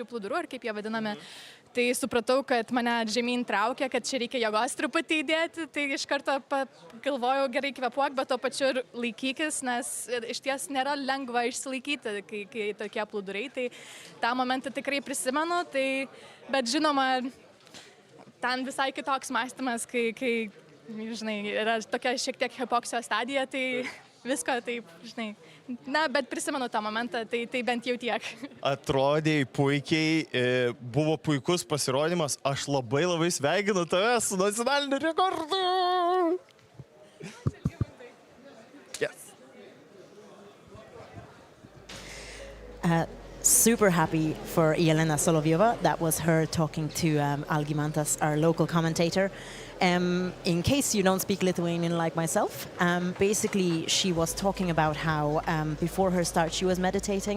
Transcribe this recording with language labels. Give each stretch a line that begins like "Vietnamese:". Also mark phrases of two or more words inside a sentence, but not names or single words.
Lithuanian: plūdurų, ar kaip jie vadiname, tai supratau, kad mane žemyn traukia, kad čia reikia jėgos truputį įdėti, tai iš karto galvojau gerai kvėpuok, bet to pačiu ir laikykis, nes iš ties nėra lengva išsilaikyti, kai tokie plūdurai, tai tą momentą tikrai prisimenu, bet žinoma, ten visai kitoks mąstymas, kai žinai, yra tokia šiek tiek hipoksijos stadija, tai visko taip, žinai. Na, bet prisimenu tą momentą, tai bent jau tiek. Atrodėjai puikiai, buvo puikus pasirodymas. Aš labai sveikinu tave su nacionaliniu rekordu.
English: Yes. Super happy for Jelena Solovjova. That was her talking to Algimantas, our local commentator. In case you don't speak Lithuanian like myself, basically she was talking about how before her start she was meditating.